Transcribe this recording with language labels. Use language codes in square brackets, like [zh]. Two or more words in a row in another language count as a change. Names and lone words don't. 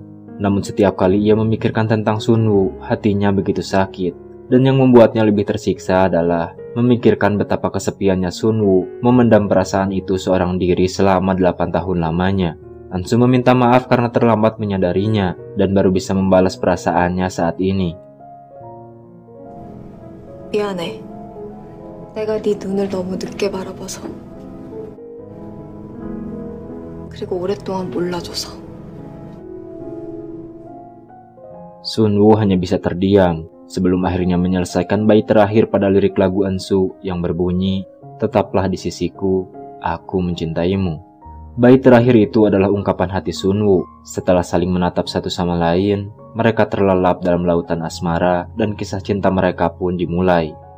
[id] Namun setiap kali ia memikirkan tentang Sunwoo, hatinya begitu sakit. Dan yang membuatnya lebih tersiksa adalah memikirkan betapa kesepiannya Sunwoo memendam perasaan itu seorang diri selama 8 tahun lamanya. Ensu meminta maaf karena terlambat menyadarinya dan baru bisa membalas perasaannya saat ini. [ko] 미안해. 내가 네 눈을 너무 늦게 바라봐서. 그리고 오랫동안 몰라줘서. [id] Sunwoo hanya bisa terdiam sebelum akhirnya menyelesaikan bait terakhir pada lirik lagu Ensu yang berbunyi, "Tetaplah di sisiku, aku mencintaimu." Bait terakhir itu adalah ungkapan hati Sunwoo. Setelah saling menatap satu sama lain, mereka terlelap dalam lautan asmara dan kisah cinta mereka pun dimulai.